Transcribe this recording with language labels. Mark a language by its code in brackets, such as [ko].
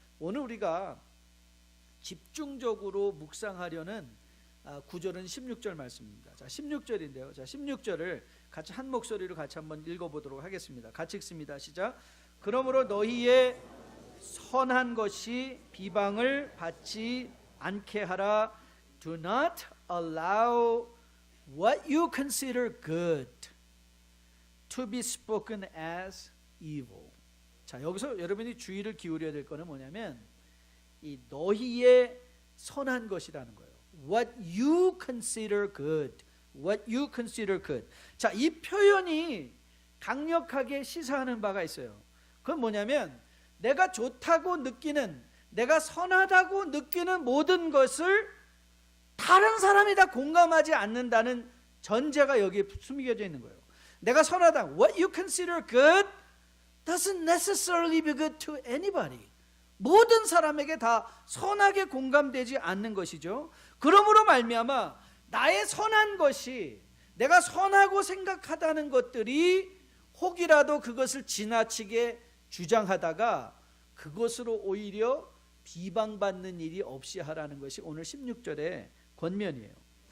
[ko] 오늘 우리가 집중적으로 묵상하려는 구절은 16절 말씀입니다. 자, 16절인데요. 자, 16절을 같이 한 목소리로 같이 한번 읽어보도록 하겠습니다. 같이 읽습니다. 시작. 그러므로 너희의 선한 것이 비방을 받지 않게 하라. [en] Do not allow what you consider good to be spoken as evil. [ko] 자, 여기서 여러분이 주의를 기울여야 될 거는 뭐냐면 이 너희의 선한 것이라는 거예요. [en] What you consider good. What you consider good. [ko] 자, 이 표현이 강력하게 시사하는 바가 있어요. 그건 뭐냐면 내가 좋다고 느끼는, 내가 선하다고 느끼는 모든 것을 다른 사람이 다 공감하지 않는다는 전제가 여기에 숨겨져 있는 거예요. 내가 선하다, [en] what you consider good doesn't necessarily be good to anybody. [ko] 모든 사람에게 다 선하게 공감되지 않는 것이죠. 그러므로 말미암아 나의 선한 것이, 내가 선하고 생각하다는 것들이 혹이라도 그것을 지나치게 주장하다가 그것으로 오히려 비방받는 일이 없이 하라는 것이 오늘 16절의 권면이에요.